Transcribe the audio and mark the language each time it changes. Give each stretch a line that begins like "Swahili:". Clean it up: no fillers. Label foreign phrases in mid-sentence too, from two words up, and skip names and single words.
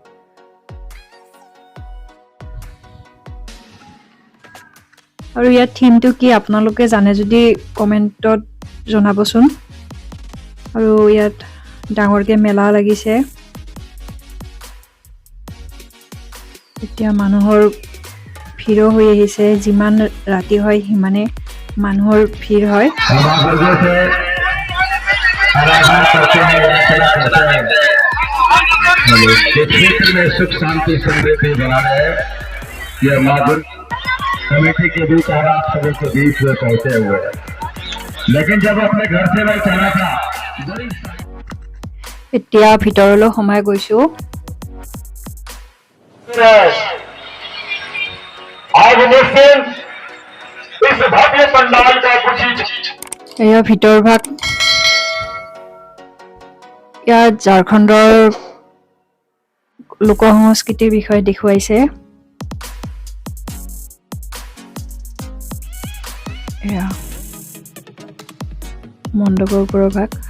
Assamese: আৰু ইয়াৰ থিমটো কি আপোনালোকে জানে যদি কমেণ্টত জনাবচোন। আৰু ইয়াত ডাঙৰকৈ মেলা লাগিছে। এতিয়া মানুহৰ ভিৰো হৈ আহিছে, যিমান ৰাতি হয় সিমানে মানুহৰ ভিৰ হয়।
Hindi: कमेटी के बीच और आप सभी के बीच में पहुंचे हुए हैं, लेकिन जब अपने घर से मैं चला था
Assamese: এতিয়া ভিতৰলৈ সোমাই গৈছো।
Hindi: आज मुस्लिम इस भव्य पंडाल का कुछ
Assamese: এয়া ভিতৰ ভাগ। ইয়াত ঝাৰখণ্ডৰ লোক সংস্কৃতিৰ বিষয়ে দেখুৱাইছে। এয়া মণ্ডপৰ ওপৰৰ ভাগ।